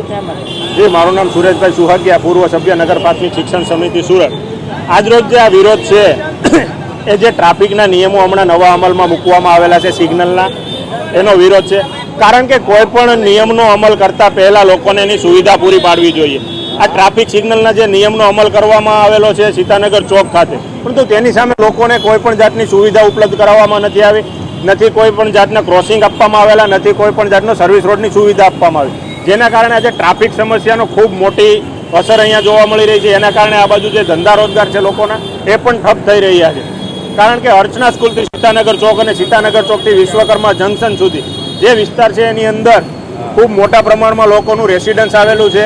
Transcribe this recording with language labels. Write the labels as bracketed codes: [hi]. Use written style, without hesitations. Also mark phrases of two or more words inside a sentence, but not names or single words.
[gu] જી, મારૂ નામ સુરેશભાઈ સુહાગિયા, પૂર્વ સભ્ય નગર પ્રાથમિક શિક્ષણ સમિતિ સૂરત। આજ રોજ જે આ વિરોધ છે એ જે ટ્રાફિકના નિયમો હમણાં નવા અમલમાં મૂકવામાં આવેલા છે સિગ્નલના, એનો વિરોધ છે। કારણ કે કોઈપણ નિયમનો અમલ કરતા પહેલા લોકોને એની સુવિધા પૂરી પાડવી જોઈએ। આ ટ્રાફિક સિગ્નલના જે નિયમનો અમલ કરવામાં આવેલો છે સીતાનગર ચોક ખાતે, પરંતુ તેની સામે લોકોને કોઈપણ જાતની સુવિધા ઉપલબ્ધ કરાવવામાં નથી આવી। નથી કોઈ પણ જાતના ક્રોસિંગ આપવામાં આવેલા, નથી કોઈ પણ જાતનો સર્વિસ રોડની સુવિધા આપવામાં આવી, જેના કારણે આજે ટ્રાફિક સમસ્યાનો ખૂબ મોટી અસર અહીંયા જોવા મળી રહી છે। એના કારણે આ બાજુ જે ધંધા રોજગાર છે લોકોના એ પણ ઠપ થઈ રહ્યા છે। કારણ કે અર્ચના સ્કૂલથી સીતાનગર ચોક અને સીતાનગર ચોકથી વિશ્વકર્મા જંકશન સુધી જે વિસ્તાર છે એની અંદર ખૂબ મોટા પ્રમાણમાં લોકોનું રેસિડન્સ આવેલું છે।